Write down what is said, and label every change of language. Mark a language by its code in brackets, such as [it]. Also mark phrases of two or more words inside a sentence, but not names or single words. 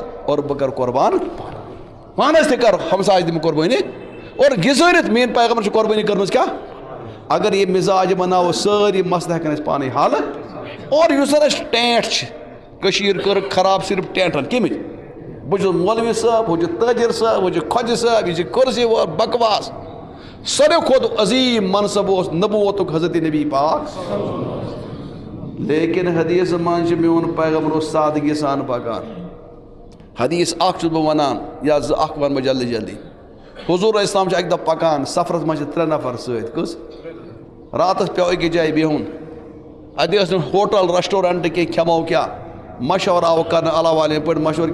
[ks] اور بہٕ کرٕ قۄربان پانس تہِ کر ہمسایس دِمہٕ قۄربٲنی اور گِزٲرِتھ میٲنۍ پیغمبر چھِ قۄربٲنی کٔرمٕژ کیاہ اگر یہِ مزاج بناوو سٲری مسلہٕ ہٮ۪کن أسۍ پانے حل اور یُس زن اَسہِ ٹینٹ چھِ کٔشیٖر کٔرٕکھ خراب صرف ٹینٹن کٔمِچ بہٕ چھُس مولوی صٲب ہُہ چھُ تٲجر صٲب ہُہ چھُ خۄجہِ صٲب یہِ چھِ کُرسی وول بکواس ساروی کھۄتہٕ عظیٖم منصب اوس نبوتُک حضرت نبی پاک لیکن حدیث منٛز چھِ میون پیغمبر اوس سادگی سان پکان حدیث اکھ چھُس بہٕ ونان یا زٕ اکھ ونہٕ بہٕ جلدی جلدی حضوٗر اسلام چھِ اکہِ دۄہ پکان سفرس منٛز چھِ 3 نفر سۭتۍ کٔژ راتس پیٚو أکِس جایہِ بِہُن اَتہِ ٲس نہٕ [en] hotel restaurant [ks] کینٛہہ کھٮ۪مو کیٛاہ مشورٕ آو کرنہٕ اللہ والٮ۪ن پٲٹھۍ مشورٕ